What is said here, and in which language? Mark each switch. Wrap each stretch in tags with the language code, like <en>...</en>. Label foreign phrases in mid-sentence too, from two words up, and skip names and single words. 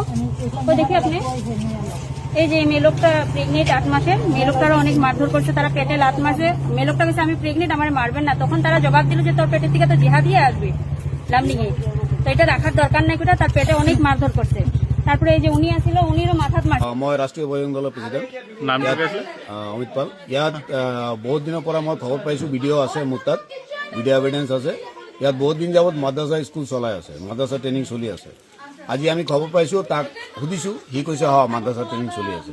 <bn>তো দেখি আপনি এই যে মেয়ে লোকটা প্রেগনেন্ট 8 মাসের, মেয়ে লোকটারও অনেক মারধর করছে, তারা পেটে লাত মারছে। মেয়ে লোকটা বলছে আমি প্রেগনেন্ট, আমার মারবেন না। তখন তারা জবাব দিল যে তোর পেটের থেকে তো জিহাদিয়ে আসবে লামডিংয়ে, তো এটা রাখার দরকার নাই, কোটা তার পেটে অনেক মারধর করছে। তারপরে এই যে উনি আছিল, উনিরও মাথাত মারছে।</bn> <as>মই ৰাষ্ট্ৰীয় বজৰং দলৰ প্ৰেচিডেণ্ট নাম কি আছে? অমিত পাল। ইয়াত বহুত দিনৰ পৰা মই খবৰ পাইছোঁ, ভিডিঅ' আছে মোৰ তাত, ভিডিঅ' এভিডেন্স আছে। ইয়াত বহুত দিন যাবত মাদ্ৰাছা স্কুল চলাই আছে, মাদ্ৰাছা ট্ৰেইনিং চলি আছে। আজি আমি খবৰ পাইছোঁ, তাক সুধিছোঁ, সি কৈছে মাদ্ৰাছা ট্ৰেইনিং চলি আছে।</as>